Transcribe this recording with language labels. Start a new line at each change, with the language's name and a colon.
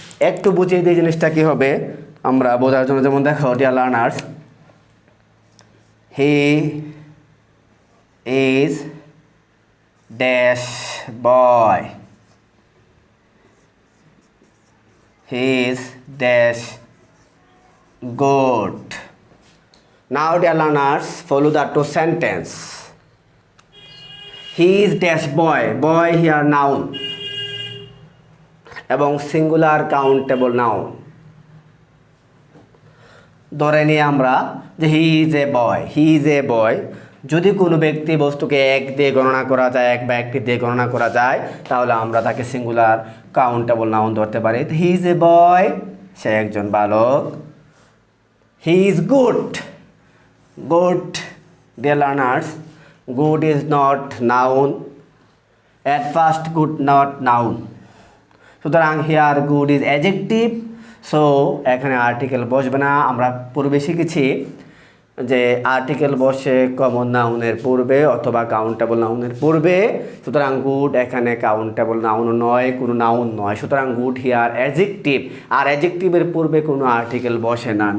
Bangla: একটু বুঝিয়ে দিয়ে জিনিসটা কী হবে আমরা বোঝার জন্য, যেমন দেখো dear learners,
English: He is dash boy, he is dash good. Now dear learners, follow the two sentence. He is dash boy, boy here noun
Bangla: এবং সিঙ্গুলার কাউন্টেবল নাউন। ধরে নিয়ে আমরা যে
English: He is a boy, he is a boy.
Bangla: যদি কোনো ব্যক্তি বস্তুকে এক দিয়ে গণনা করা যায়, এক বা একটি দিয়ে গণনা করা যায়, তাহলে আমরা তাকে সিঙ্গুলার কাউন্টেবল নাউন ধরতে পারি।
English: he is a boy,
Bangla: সে একজন বালক।
English: He is good. Good, dear learners, good is not noun. At first, good not noun. সুতরাং here good is adjective.
Bangla: So এখানে আর্টিকেল বসবে না। আমরা পূর্বে শিখেছি যে আর্টিকেল বসে কমন নাউনের পূর্বে অথবা কাউন্টেবল নাউনের পূর্বে। সুতরাং গুড এখানে কাউন্টেবল নাউন নয়, কোনো নাউন নয়। সুতরাং
English: good here adjective,
Bangla: আর অ্যাডজেক্টিভের পূর্বে কোনো আর্টিকেল বসে না।